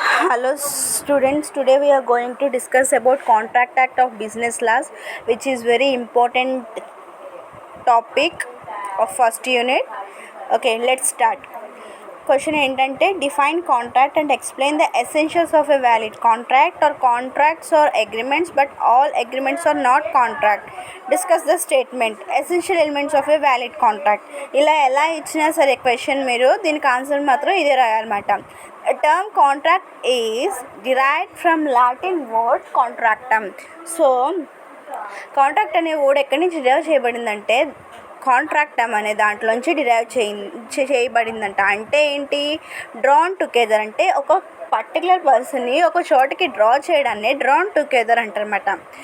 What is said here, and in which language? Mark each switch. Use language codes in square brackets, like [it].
[en] Hello students, today we are going to discuss about Contract Act of Business Laws, which is very important topic of first unit. Okay, let's start. Question ఏంటంటే define contract and explain the essentials of a valid contract or contracts or agreements, but all agreements are not contract. Discuss the statement essential elements of a valid contract. [te] ఇలా ఎలా ఇచ్చినా సరే question మీరు దీనికి answer మాత్రం ఇదే రాయాలన్నమాట. [en] A term contract is derived from Latin word contractum. [te] So contract అనే word ఎక్కడి నుంచి డిరైవ్ చేయబడిందంటే కాంట్రాక్టమ్ అనే దాంట్లోంచి డిరైవ్ చేయబడిందంట. అంటే ఏంటి? డ్రాన్ టుగెదర్ అంటే ఒక పర్టికులర్ పర్సన్ని ఒక చోటికి డ్రా చేయడాన్ని డ్రాన్ టుగెదర్ అంటారన్నమాట.